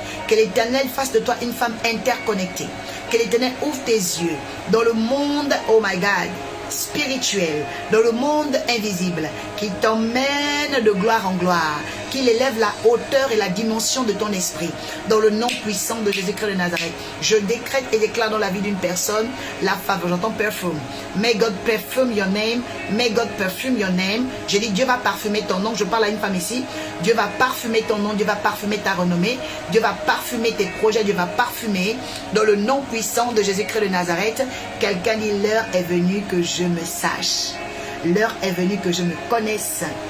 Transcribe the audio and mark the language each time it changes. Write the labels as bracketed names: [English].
[French] Que l'Éternel fasse de toi une femme interconnectée. Que l'Éternel ouvre tes yeux dans le monde, [English] oh my God, [French] spirituel, dans le monde invisible, qui t'emmène de gloire en gloire, qu'il élève la hauteur et la dimension de ton esprit, dans le nom puissant de Jésus-Christ de Nazareth. Je décrète et déclare dans la vie d'une personne la faveur. J'entends [English] perfume. May God perfume your name. May God perfume your name. [French] Je dis, Dieu va parfumer ton nom. Je parle à une femme ici. Dieu va parfumer ton nom. Dieu va parfumer ta renommée. Dieu va parfumer tes projets. Dieu va parfumer dans le nom puissant de Jésus-Christ de Nazareth. Quelqu'un dit, l'heure est venue que je me sache. L'heure est venue que je me connaisse.